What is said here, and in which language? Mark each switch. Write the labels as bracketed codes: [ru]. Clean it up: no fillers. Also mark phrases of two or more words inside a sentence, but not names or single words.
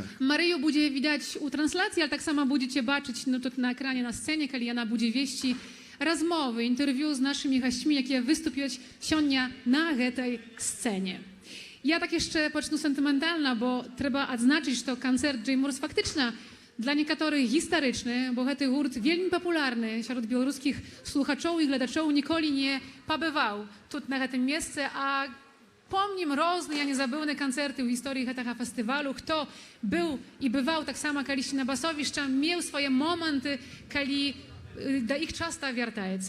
[be] Марыю будзе відаць у трансляцыі, але таксама будзеце бачыць тут на экране на сцэне, калі яна будзе весці размовы, інтэрв'ю з нашымі гасцьмі, якія выступяць сёння на гэтай сцэне. Я так яшчэ пачну сентыментальна, бо трэба адзначыць, што канцэрт Джеймурс фактычна [pl] dla niektórych historyczny, [be] bo гэты гурт вельмі папулярны сярод беларускіх слухачоў і гледачоў ніколі не пабываў тут на гэтым месцы, а помнім розныя незабыўныя канцэрты ў гісторыі гэтага фестывалю. Хто быў і бываў таксама калісьці на Басовішча, меў свае моманты, калі да іх часта вяртаецца.